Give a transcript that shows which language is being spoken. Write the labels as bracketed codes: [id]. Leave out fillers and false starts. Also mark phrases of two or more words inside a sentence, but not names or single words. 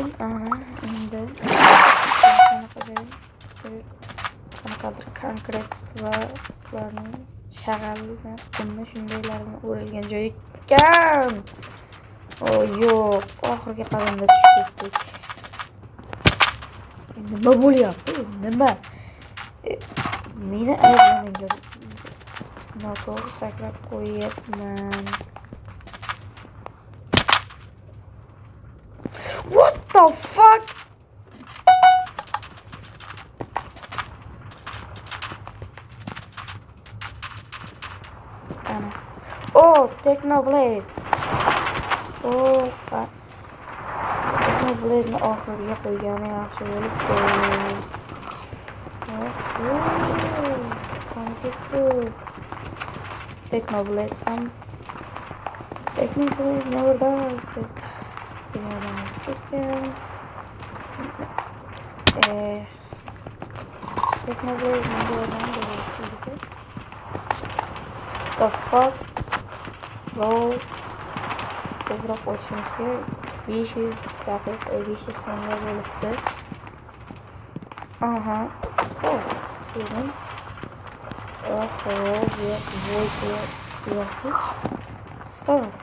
[uz] Endi qanaqadir konkret va ularning shag'alni qumni shundaylarni o'ralgan joyi ekan. Yo'q, oxirgi qadamda tushib ketdik. Nima bo'lyapti? Nima? Meni ayblamanglar. Noto'g'ri sakrab qo'yyapman. [en] What the fuck? [uz] Ana. Technoblade. Technoblade'ni oxiriga qo'ygani yaxshi bo'libdi. [en] Technoblade never dies. Technoblade never dies. The fuck? Roll. [uz] Tezroq o'tishimiz kerak. 500 daqiqa 500 soniya bo'libdi. Stop. Keyin. Stop.